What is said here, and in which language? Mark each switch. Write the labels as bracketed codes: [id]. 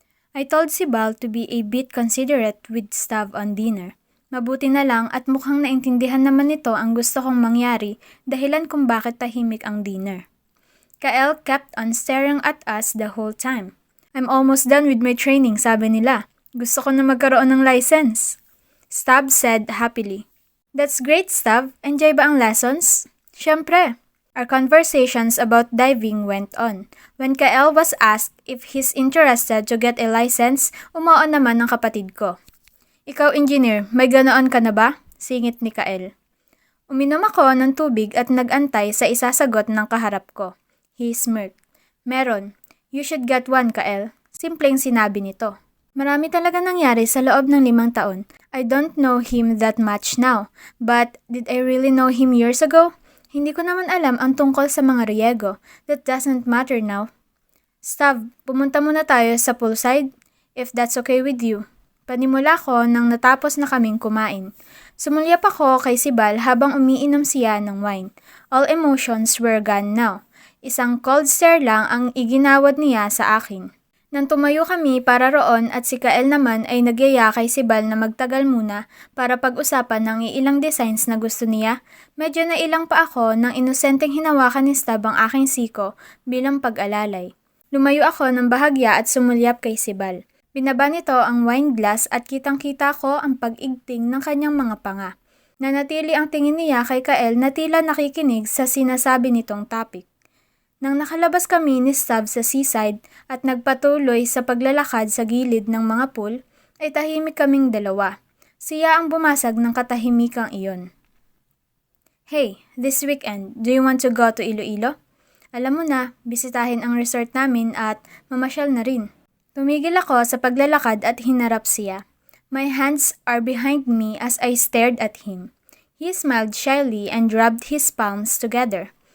[en] I told Sibal to be a bit considerate with Stav on dinner. [tl] Mabuti na lang at mukhang naintindihan naman nito ang gusto kong mangyari dahilan kung bakit tahimik ang dinner. [en] Kael kept on staring at us the whole time. I'm almost done with my training, [tl] sabi nila. Gusto ko na magkaroon ng license. [en] Stav said happily. That's great, Stav. [tl] Enjoy ba ang lessons? Siyempre. [en] Our conversations about diving went on. When Kael was asked if he's interested to get a license, [tl] umaon naman ang kapatid ko. Ikaw, engineer, may ganoon ka na ba? Singit ni Kael. Uminom ako ng tubig at nag-antay sa isasagot ng kaharap ko. [en] He smirked. [tl] Meron. [en] You should get one, Kael. [tl] Simpleng sinabi nito. Marami talaga nangyari sa loob ng 5 taon. [en] I don't know him that much now, but did I really know him years ago? [tl] Hindi ko naman alam ang tungkol sa mga Riego. [en] That doesn't matter now. [tl] Stav, pumunta muna tayo sa poolside, [en] if that's okay with you. [tl] Panimula ko nang natapos na kaming kumain. Sumulyap ako kay Sibal habang umiinom siya ng wine. [en] All emotions were gone now. [tl] Isang cold stare lang ang iginawad niya sa akin. Nang tumayo kami para roon at si Kael naman ay nagyaya kay Sibal na magtagal muna para pag-usapan ng ilang designs na gusto niya, medyo nailang pa ako nang inosenteng hinawakan ni Stab ang aking siko bilang pag-alalay. Lumayo ako ng bahagya at sumulyap kay Sibal. Binaba nito ang wine glass at kitang-kita ko ang pag-igting ng kanyang mga panga. Nanatili ang tingin niya kay Kael na tila nakikinig sa sinasabi nitong topic. Nang nakalabas kami ni Stab sa seaside at nagpatuloy sa paglalakad sa gilid ng mga pool, ay tahimik kaming dalawa. Siya ang bumasag ng katahimikang iyon. [en] Hey, this weekend, do you want to go to Iloilo? [tl] Alam mo na, bisitahin ang resort namin at mamasyal na rin. Tumigil ako sa paglalakad at hinarap siya. [en] My hands are behind me as I stared at him. He smiled shyly and rubbed his palms together.